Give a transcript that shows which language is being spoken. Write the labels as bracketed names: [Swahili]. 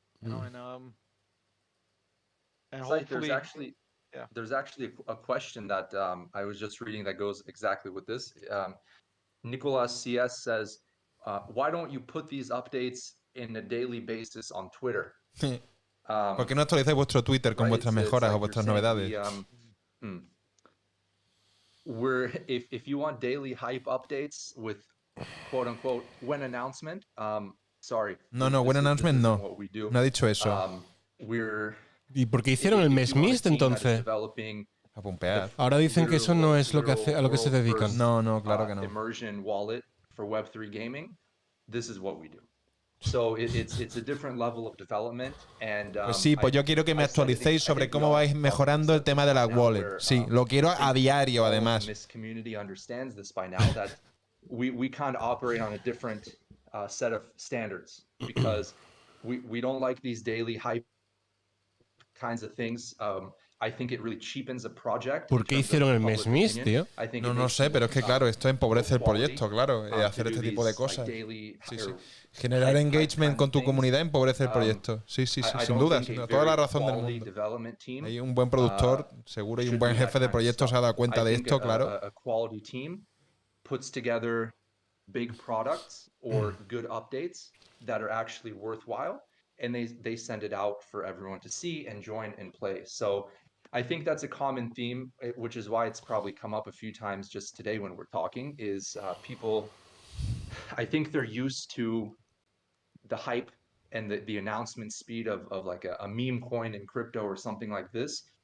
[English] And hopefully, there's actually a question that I was just reading that goes exactly with this. Nicolas CS says, why don't you put these updates in a daily basis on Twitter? [Spanish] ¿Por qué no actualizáis vuestro Twitter con vuestras mejoras o vuestras novedades? [English] If you want daily hype updates with quote unquote when announcement, sorry. [Spanish] No, [English] when announcement [Spanish] no. No ha dicho eso. ¿Y por qué hicieron el mes Mist entonces? A pumpear. Ahora dicen que eso no es a lo que se dedican. No, claro que no. [English] Immersion wallet for Web3 gaming. This is what we do. So it's a different level of development and [Spanish] pues sí, pues yo quiero que me actualicéis sobre cómo vais mejorando el tema de la wallet. Sí, lo quiero a diario además. [English] This community understands this by now that we kind of operate on a different set of standards because we don't like these daily hype kinds of things. I think it really cheapens a project. [Spanish] ¿Por qué hicieron el mes Mist, tío? No sé, pero es que claro, esto empobrece el proyecto, claro, hacer este tipo de cosas. Sí. Generar engagement con tu comunidad empobrece el proyecto. Sí, sin duda, toda la razón del mundo. Hay un buen productor, seguro, y un buen jefe de proyecto se ha dado cuenta de esto, claro. [English] A quality team puts together big products or good updates that are actually worthwhile, and they send it out for everyone to see and join and play. So I think that's a common theme, which is why it's probably come up a few times just today when we're talking, is people, I think they're used to the hype and the announcement speed of like a meme coin in crypto or something like this.